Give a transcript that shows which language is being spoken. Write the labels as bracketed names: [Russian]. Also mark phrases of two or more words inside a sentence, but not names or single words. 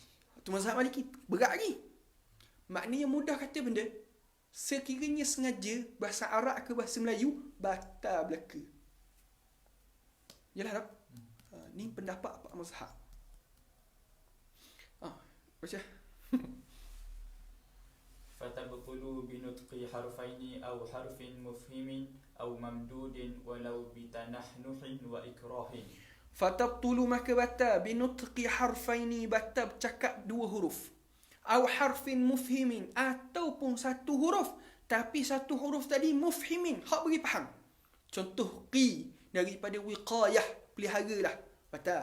[Malay] Tu mazhab Maliki berat lagi. Maknanya mudah kata benda, sekiranya sengaja bahasa Arab ke bahasa Melayu, batal belaka. Yalah tak? Ni pendapat Pak Mazhab. Baca. [Arabic] فتبطل بنطق حرفين أو حرف مفهم أو ممدود ولو بتنحنح وإكراه. Fatabtulu, [Malay] maka batal [Arabic] بنطق حرفين, [Malay] batal bercakap dua huruf, [Arabic] أو حرف مفهم, [Malay] ataupun satu huruf tapi satu huruf tadi mufhimin, hak beri faham. Contoh qi daripada wiqayah, pelihara lah, batal.